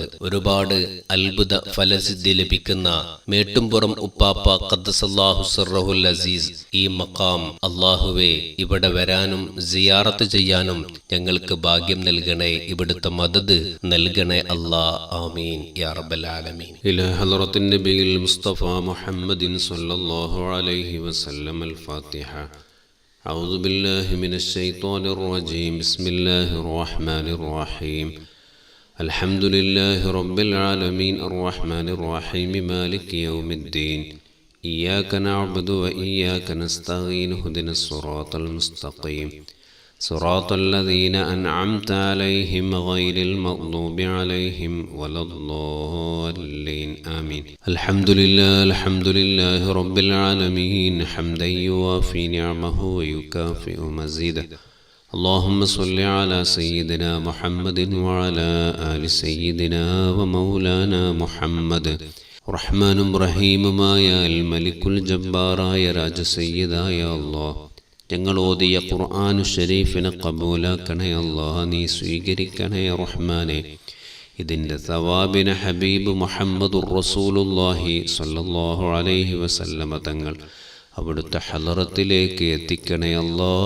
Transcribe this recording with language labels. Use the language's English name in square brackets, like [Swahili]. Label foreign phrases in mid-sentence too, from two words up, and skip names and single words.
[Malayalam] ഒരുപാട് അത്ഭുത ഫലസിദ്ധി ലഭിക്കുന്ന മേട്ടുംപുറം ഉപ്പാപ്പ [Arabic] قدس الله سره العزيز [Malayalam] ഈ മക്കാം, അല്ലാഹുവേ ഇവിടെ വരാനും സിയാറത്ത് ചെയ്യാനും ഞങ്ങൾക്ക് ഭാഗ്യം നൽകണേ, ഇവിടുത്തെ മദദ് നൽകണേ അല്ലാ, [Arabic] آمين يا رب العالمين. إلى حضرة النبي المصطفى محمد صلى الله عليه وسلم. الفاتحة. أعوذ بالله من الشيطان الرجيم. بسم الله الرحمن الرحيم. الحمد لله رب العالمين الرحمن الرحيم مالك يوم الدين. إياك نعبد وإياك نستعين اهدنا الصراط المستقيم صراط الذين أنعمت عليهم غير المغضوب عليهم ولا الضالين آمين. الحمد لله رب العالمين حمدا يوافي نعمه ويكافئ مزيده. اللهم صل على سيدنا محمد وعلى آل سيدنا ومولانا محمد. [Malayalam] റഹ്മാനും റഹീമുമായ [Arabic] الملك الجبار [Malayalam] രാജസയ്യിദായ അല്ലാഹ്, ഞങ്ങൾ ഓതിയ ഖുർആനു ശരീഫിനെ ഖബൂലാക്കണേ അല്ലാഹ്, നീ സ്വീകരിക്കണേ റഹ്മാനെ. ഇതിൻ്റെ സവാബിനെ ഹബീബ് [Arabic] محمد رسول الله صلى الله عليه وسلم [Malayalam] തങ്ങൾ അവിടുത്തെ ഹളറത്തിലേക്ക് എത്തിക്കണേ അല്ലാഹ്.